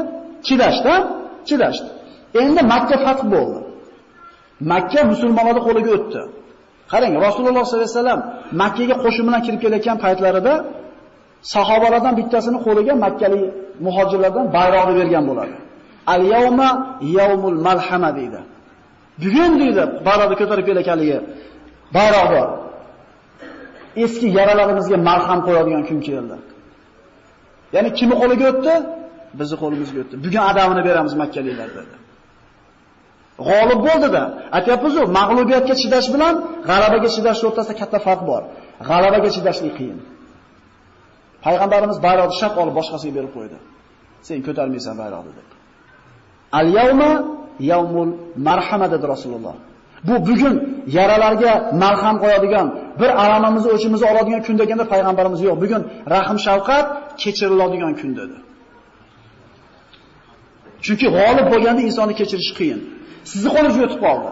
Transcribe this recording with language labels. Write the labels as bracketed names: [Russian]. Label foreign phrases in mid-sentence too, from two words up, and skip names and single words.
[Uzbek] Chidashdi, chidashdi. Endi Makka fath bo'ldi. Makka musulmonlarning qo'liga o'tdi. Qarang, Rasululloh [Arabic] صلى الله عليه وسلم [Uzbek] Makkaga qo'shin bilan kirib kelayotgan paytlarida sahobalardan bittasini qo'liga makkalik muhojirlardan bayroqni bergan bo'ladi. [Arabic] اليوم يوم الملحمة [Uzbek] deydi. Bugun deydi, bayroqni ko'tarib kelayotganligi bayroq bor. Eski yaralarimizga malham qo'yadigan kun keldi. Ya'ni kimni qo'liga o'tdi? Bizning qo'limizga o'tdi. Bugun adamini beramiz makkaliklar dedi. G'olib bo'ldi-da. Aytayapmiz-ku, mag'lubiyatga chidash bilan g'alabaga chidash o'rtasida katta farq bor. G'alabaga chidashlik qiyin. Payg'ambarimiz bayroqni shaq olib boshqasiga berib qo'ydi. Sen ko'tarmaysan bayroqni deb. [Arabic] اليوم يوم المرحمة [Uzbek] dedi Rasululloh. Bu bugun yaralarga malham qo'yadigan, bir alamimizni o'chimizni oladigan kun deganda payg'ambarimiz yo'q. Bugun rahim shafqat kechiriladigan kun dedi. Chunki g'olib bo'lganda insonni kechirish qiyin. Sizni qo'lingizga o'tib qoldi.